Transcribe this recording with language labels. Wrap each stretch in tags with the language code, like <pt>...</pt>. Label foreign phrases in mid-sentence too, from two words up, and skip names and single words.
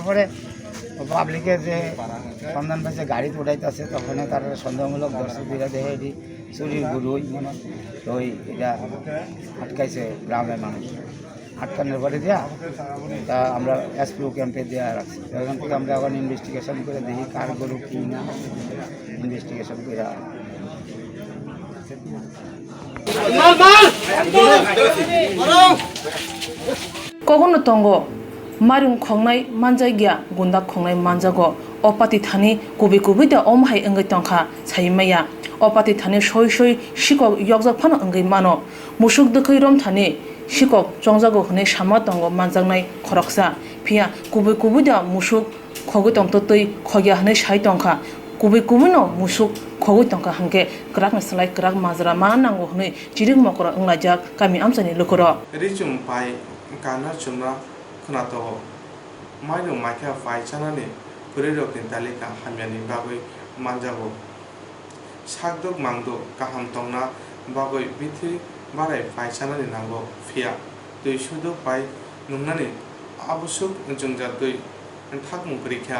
<bn>পরে পাবলিকে যে সন্ধান পাইছে গাড়ি উঠাইতেছে তখন তার সন্দেহমূলক দর্শকরা দেখে এটি চুরির গরু তো এটা আটকাইছে গ্রামের মানুষ আটকানোর পরে দেওয়া তা আমরা</bn> <en>SPO camp</en> <bn>দেওয়া রাখছি ওখান থেকে আমরা আবার ইনভেস্টিগেশন করে দেখি কার গরু কী না ইনভেস্টিগেশন করে</bn> <brx>कखनो तंगा मारुं खंनाइ मानजाइ गिया गुन्दा खंनाइ मानजागो अपाति थानि कुबि कुबि दा अमहाइ अंगै तंखा साइमाइया अपाति थानि सइ सइ सिकक इयकजाक फानो अंगै मानो मुसुक दखै रम थानि सिकक जंजागो हनै सामा तंगा मानजांनाइ खरकसा फिया कुबि कुबि दा मुसुक खगै तंतै खगिया हनै साइ तंखा कुबि कुबि नो मुसुक खगै तंखा हांके क्राक नसलाइ क्राक माजरा मा नांगौ हनै जिरिक मकर अंलाजाक गामि आमसानि लोकर रिजुम पाइ काना चुमना खोनातो माइनो माइका फाइ चानानि पुरिरकनि तालिका हामियानि बागै मानजागौ सागदक मांदो गाहाम तंना बागै बिथि बाराय फाइ चानानि नांगौ फिया दै सुदो पाइ नुनानि आवश्यक जोंजा दै थागमुं परीक्षा</brx>